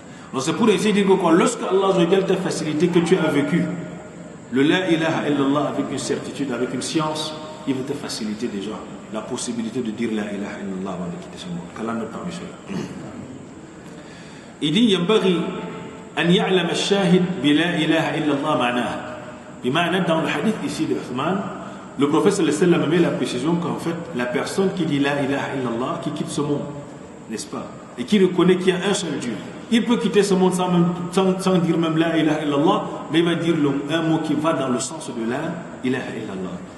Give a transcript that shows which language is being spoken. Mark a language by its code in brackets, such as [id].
[fr] Donc c'est pour essayer de dire que lorsque Allah t'a facilité, que tu as vécu le la ilaha illallah avec une certitude, avec une science, il va te faciliter déjà la possibilité de dire la ilaha illallah avant de quitter ce monde. Qu'Allah nous permette cela. Il dit [ar] ينبغي أن يعلم الشاهد بلا إله إلا الله معناها. [fr] بمعنى dans le hadith ici de Uthman, le prophète sallallahu alayhi wa sallam met la précision qu'en fait la personne qui dit la ilaha illallah, qui quitte ce monde, n'est-ce pas, et qui reconnaît qu'il y a un seul Dieu, il peut quitter ce monde sans dire même la ilaha illallah, mais il va dire un mot qui va dans le sens de la ilaha illallah.